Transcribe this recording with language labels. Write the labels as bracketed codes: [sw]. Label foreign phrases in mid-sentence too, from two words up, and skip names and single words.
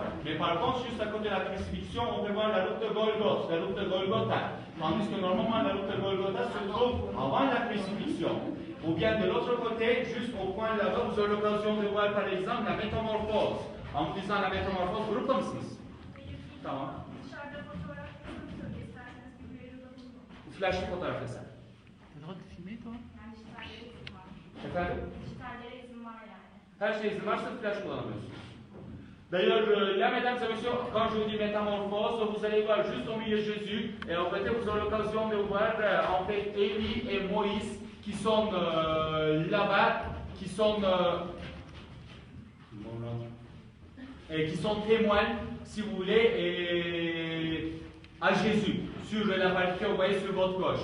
[fr] Mais par contre, juste à côté de la crucifixion, on peut voir la route de Golgotha, la route de Golgotha. Tandis que normalement, la route de Golgotha se trouve avant la crucifixion. Ou bien de l'autre côté, juste au point là-bas, vous aurez l'occasion de voir par exemple la métamorphose. En disant la métamorphose, [tr] grupta mısınız? Tamam. Flashlı fotoğraf desen. [fr] T'as le droit de filmer, toi? [tr] Efendim? Dijitallere izin var yani. Her şey izin varsa flash kullanamıyorsunuz. [fr] D'ailleurs, là, mesdames et messieurs, quand je vous dis métamorphose, vous allez voir juste au milieu Jésus, et en fait, vous aurez l'occasion de voir en fait Élie et Moïse qui sont là-bas, qui sont témoins, si vous voulez, à Jésus, sur la partie que vous voyez sur votre gauche.